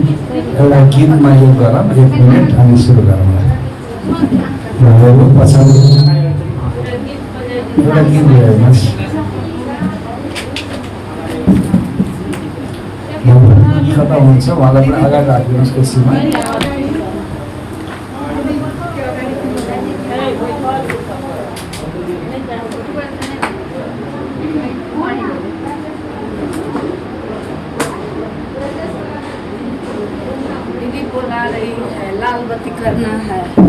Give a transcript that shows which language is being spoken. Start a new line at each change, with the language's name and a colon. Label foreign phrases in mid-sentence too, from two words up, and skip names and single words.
Nepali: एउटा गीतमा यो गरौँ 1 मिनट अनि सुरु गरौँ। पछाडि एउटा गीत हेर्नुहोस्। कता हुन्छ उहाँलाई पनि अगाडि राखिदिनुहोस् कुर्सीमा।
Hindi: दीदी बोला रही है लाल बत्ती करना है।